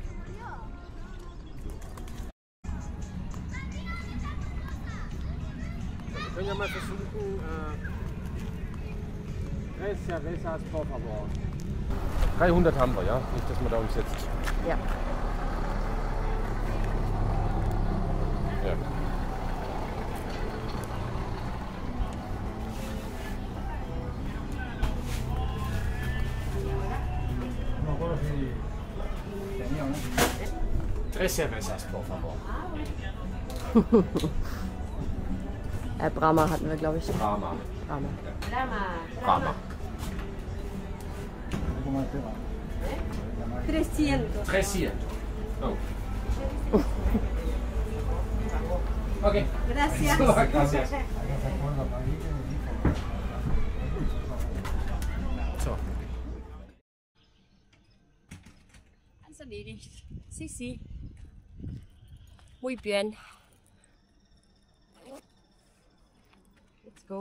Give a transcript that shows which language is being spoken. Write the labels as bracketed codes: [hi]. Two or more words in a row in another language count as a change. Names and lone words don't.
[de] Wir können ja mal versuchen, 300 haben wir, ja? Nicht, dass wir da uns jetzt... Ja. Ja. [es] Tres cervezas, por favor. [de] Brahma hatten wir, glaube ich. Brahma. Brahma. Brahma. 300. 300. Oh. Okay. [es] Gracias. Gracias. [de] So. Alles erledigt. [es] Sí, sí. Muy bien. [en] Let's go.